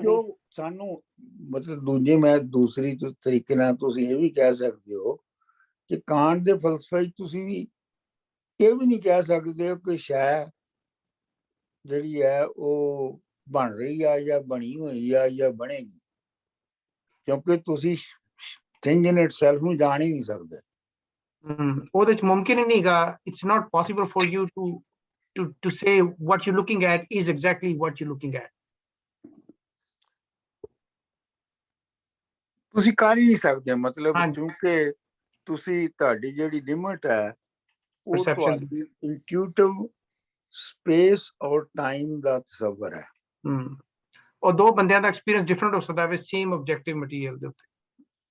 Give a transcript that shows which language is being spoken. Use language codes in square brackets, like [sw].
[pa] ਜੋ ਸਾਨੂੰ ਮਤਲਬ ਮੈਂ ਦੂਸਰੀ ਤਰੀਕੇ ਨਾਲ ਤੁਸੀਂ ਇਹ ਵੀ ਕਹਿ ਸਕਦੇ ਹੋ ਕਿ ਕਾਂਟ ਦੇ ਫਲਸਫੇ ਤੁਸੀਂ ਵੀ ਇਹ ਵੀ ਨਹੀਂ ਕਹਿ ਸਕਦੇ ਕਿ ਸ਼ੈ ਜਿਹੜੀ ਹੈ ਉਹ ਬਣ ਰਹੀ ਆ ਜਾਂ ਬਣੀ ਹੋਈ ਆ ਜਾਂ ਬਣੇਗੀ, ਕਿਉਂਕਿ ਤੁਸੀਂ ਥਿੰਗ ਇਨ ਇਟਸੈਲਫ ਨੂੰ ਜਾਣ ਹੀ ਨਹੀਂ ਸਕਦੇ। ਉਹਦੇ ਚ ਮੁਮਕਿਨ ਹੀ ਨਹੀਂਗਾ। [en] It's not possible for you to say what you're looking at is exactly what you're looking at. [pa] ਤੁਸੀਂ ਕਰ ਹੀ ਨਹੀਂ ਸਕਦੇ, ਮਤਲਬ ਕਿਉਂਕਿ ਤੁਸੀਂ ਤੁਹਾਡੀ ਜਿਹੜੀ ਲਿਮਿਟ ਹੈ ਉਹ ਤੁਹਾਡੀ ਇੰਟੂਟਿਵ ਸਪੇਸ ਔਰ ਟਾਈਮ ਦਾ ਤਸੱਵਰ ਹੈ। ਉਹ ਦੋ ਬੰਦਿਆਂ ਦਾ ਐਕਸਪੀਰੀਅੰਸ ਡਿਫਰੈਂਟ ਹੋ ਸਕਦਾ ਹੈ [en] same objective material [pa] ਦੇ ਉੱਤੇ।